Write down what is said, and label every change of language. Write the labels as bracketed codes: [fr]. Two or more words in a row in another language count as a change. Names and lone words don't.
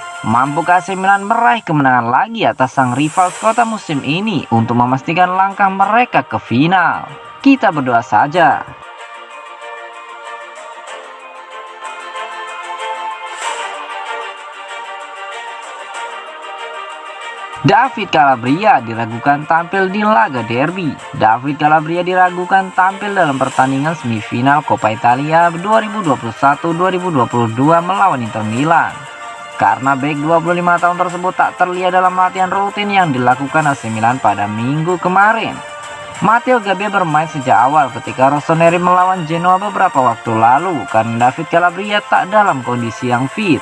[id] Mampukah AC Milan meraih kemenangan lagi atas sang rival kota musim ini untuk memastikan langkah mereka ke final? Kita berdoa saja. David Calabria diragukan tampil di laga derby. David Calabria diragukan tampil dalam pertandingan semifinal Coppa Italia 2021-2022 melawan Inter Milan, karena bek 25 tahun tersebut tak terlihat dalam latihan rutin yang dilakukan AC Milan pada minggu kemarin. Matteo Gabbia bermain sejak awal ketika Rossoneri melawan Genoa beberapa waktu lalu karena David Calabria tak dalam kondisi yang fit.